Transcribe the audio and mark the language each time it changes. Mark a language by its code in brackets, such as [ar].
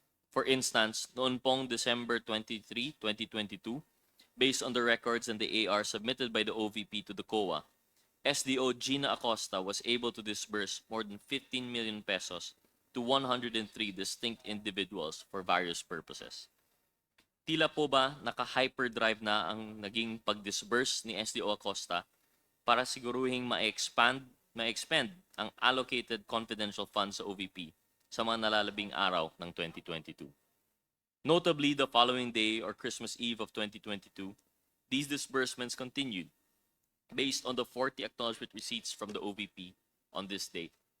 [en] For instance, [tl] noon pong [en] December 23, 2022, based on the records and the AR submitted by the OVP to the COA, SDO Gina Acosta was able to disburse more than 15 million pesos to 103 distinct individuals for various purposes. [tl] Tila po ba naka-hyperdrive na ang naging pag-disburse ni SDO Acosta para siguruhing ma-expend ang allocated confidential funds sa OVP sa mga nalalabing araw ng 2022. [en] Notably, the following day or Christmas Eve of 2022, these disbursements continued based on the 40 acknowledgement receipts from the OVP on this date.